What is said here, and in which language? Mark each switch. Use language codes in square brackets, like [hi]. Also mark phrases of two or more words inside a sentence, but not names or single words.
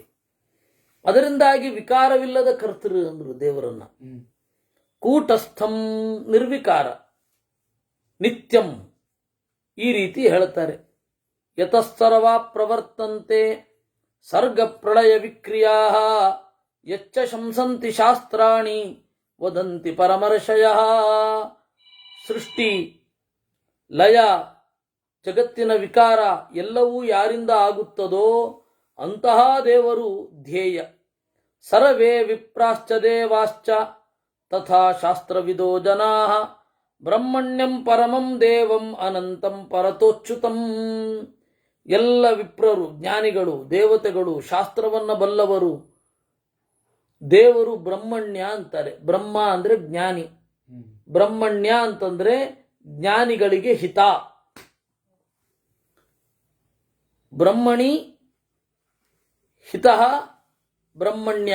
[kn] ಅದರಿಂದಾಗಿ ವಿಕಾರವಿಲ್ಲದ ಕರ್ತೃ ಅಂದ್ರು ದೇವರನ್ನ. ಕೂಟಸ್ಥಂ, ನಿರ್ವಿಕಾರ, ನಿತ್ಯಂ, ಈ ರೀತಿ ಹೇಳ್ತಾರೆ. [sa] ಯತಸ್ತರವಾ ಪ್ರವರ್ತಂತೆ ಸರ್ಗ ಪ್ರಳಯ ವಿಕ್ರಿಯಾ ಯಚ್ಚ ಶಂಸಂತಿ ಶಾಸ್ತ್ರಾಣಿ ವದಂತಿ ಪರಮರ್ಷಯ. [kn] ಸೃಷ್ಟಿ, ಲಯ, ಜಗತ್ತಿನ ವಿಕಾರ ಎಲ್ಲವೂ ಯಾರಿಂದ ಆಗುತ್ತದೋ ಅಂತಹ ದೇವರು ಧ್ಯೇಯ. [sa] ಸರ್ವೇ ವಿಪ್ರಾಶ್ಚ ದೇವಾಶ್ಚ ತಥಾ ಶಾಸ್ತ್ರವಿದೋ ಜನಾಃ ಬ್ರಹ್ಮಣ್ಯಂ ಪರಮಂ ದೇವಂ ಅನಂತಂ ಪರತೋಚ್ಯುತಂ. [kn] ಎಲ್ಲ ವಿಪ್ರರು, ಜ್ಞಾನಿಗಳು, ದೇವತೆಗಳು, ಶಾಸ್ತ್ರವನ್ನ ಬಲ್ಲವರು ದೇವರು ಬ್ರಹ್ಮಣ್ಯ ಅಂತಾರೆ. ಬ್ರಹ್ಮ ಅಂದ್ರೆ ಜ್ಞಾನಿ, ಬ್ರಹ್ಮಣ್ಯ ಅಂತಂದ್ರೆ ಜ್ಞಾನಿಗಳಿಗೆ ಹಿತ. [sa] ಬ್ರಹ್ಮಣಿ ಹಿತಃ ಬ್ರಹ್ಮಣ್ಯ.